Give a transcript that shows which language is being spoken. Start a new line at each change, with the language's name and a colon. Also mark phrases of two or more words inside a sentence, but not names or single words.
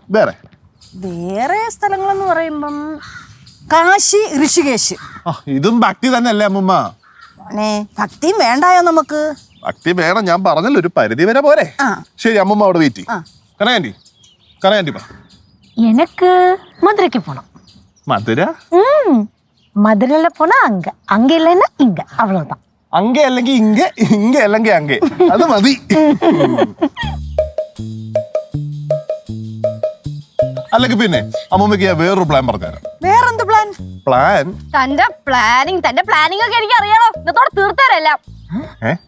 Malayalam: വേറെ സ്ഥലങ്ങളെന്ന് പറയുമ്പം കാശി, ഋഷികേശ്. ഇതും ഭക്തി തന്നെ അല്ലേ അമ്മമ്മ? ഭക്തിയും വേണ്ടായോ നമുക്ക്? ഭക്തി വേണം, ഞാൻ പറഞ്ഞല്ലോ, ഒരു പരിധി വരെ പോരെ. ശരി, അമ്മമ്മ അവിടെ വെയിറ്റ് ചെയ്യും. കനകാൻറ്റി പറ.
Tamil: எனக்கு மதுரைக்கு போனோம்.
Malayalam: മധുര?
Tamil: மதுரையில போனா அங்க இல்லைன்னா இங்க, அவ்வளவுதான்.
Malayalam: അങ്ങേ അല്ലെങ്കിൽ ഇങ്ങ അല്ലെങ്കിൽ അങ്ങേ, അത് മതി. അല്ലെങ്കിൽ പിന്നെ അമ്മമ്മക്ക് ഞാൻ വേറൊരു പ്ലാൻ പറഞ്ഞുതരാം. വേറെന്ത് പ്ലാൻ? തന്റെ പ്ലാനിങ് ഒക്കെ എനിക്ക് അറിയാലോ.